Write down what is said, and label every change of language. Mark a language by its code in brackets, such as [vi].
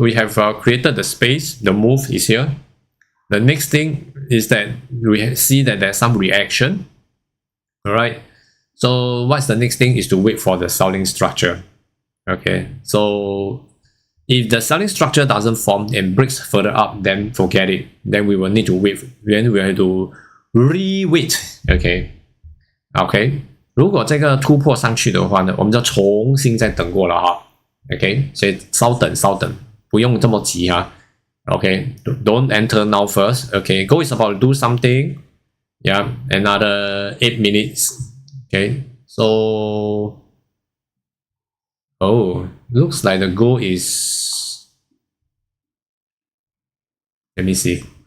[en] We have created the space. The move is here. The next thing is that we see that there's some reaction. All right. So what's the next thing is to wait for the selling structure. Okay, so if the selling structure doesn't form and breaks further up, then forget it. Then we will need to wait. Then we have to re-wait. Okay. [zh] 如果这个突破上去的话呢，我们就重新再等过了哈。 Okay, 所以稍等，不用这么急哈。 [en] Okay, don't enter now first. Okay, goal is about to do something. Yeah, another 8 minutes. Okay, so. Oh, looks like the goal is, let me see.